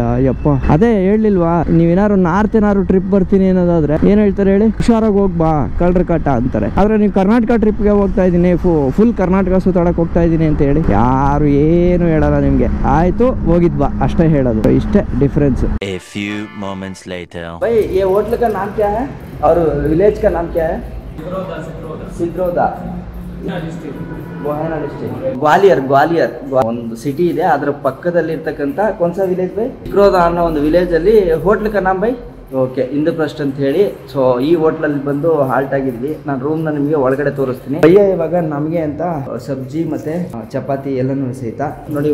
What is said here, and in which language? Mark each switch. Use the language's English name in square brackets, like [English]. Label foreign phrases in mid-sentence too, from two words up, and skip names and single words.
[Kannada] ಯಪ್ಪ ಅದೇ ಹೇಳಿಲ್ವಾ, ನೀವೇನಾದ್ರು ನಾರ್ತ್ ಏನಾದ್ರು ಟ್ರಿಪ್ ಬರ್ತೀನಿ ಅನ್ನೋದಾದ್ರೆ ಏನು ಹೇಳ್ತಾರೆ ಹೇಳಿ, ಹುಷಾರಾಗಿ ಹೋಗ್ಬಾ ಕಳ್ರ ಕಾಟ ಅಂತಾರೆ. ಆದ್ರೆ ನೀವು ಕರ್ನಾಟಕ ಟ್ರಿಪ್ಗೆ ಹೋಗ್ತಾ ಇದ್ದೀನಿ, ಫುಲ್ ಕರ್ನಾಟಕ ಸುತ್ತಾಡಕ್ಕೆ ಹೋಗ್ತಾ ಇದ್ದೀನಿ ಅಂತ ಹೇಳಿ ಯಾರು ಏನು ಹೇಳಲ್ಲ ನಿಮ್ಗೆ. ಆಯ್ತು ಹೋಗಿದ್ವಾ ಅಷ್ಟೇ ಹೇಳೋದು. ಇಷ್ಟೇ ಡಿಫ್ರೆನ್ಸ್. [English] A few moments later. [Hindi] भाई ये होटल का नाम क्या है और विलेज का नाम क्या है? सिद्रोदा ಗೋಹೇನಾ ಡಿಸ್ಟ್ರಿಕ್ಟ್. [Kannada] ಗ್ವಾಲಿಯರ್ ಒಂದು ಸಿಟಿ ಇದೆ, ಅದರ ಪಕ್ಕದಲ್ಲಿ ಇರ್ತಕ್ಕಂಥ ಕೊಂಸ ವಿಲೇಜ್ ಬೈ ಸಿದ್ರೋದಾ ಅನ್ನೋ ಒಂದು ವಿಲೇಜ್ ಅಲ್ಲಿ [Hindi] होटल का नाम [Kannada] ಬೈ ಓಕೆ ಇಂದ್ರಪ್ರಸ್ಥ ಅಂತ ಹೇಳಿ. ಸೊ ಈ ಹೋಟ್ಲಲ್ಲಿ ಬಂದು ಹಾಲ್ಟ್ ಆಗಿದ್ವಿ. ನಾನು ರೂಮ್ನ ನಿಮಗೆ ಒಳಗಡೆ ತೋರಿಸ್ತೀನಿ. ಭಯ್ಯ ಇವಾಗ ನಮಗೆ ಅಂತ ಸಬ್ಜಿ ಮತ್ತೆ ಚಪಾತಿ ಎಲ್ಲನೂ ಸಹಿತ ನೋಡಿ.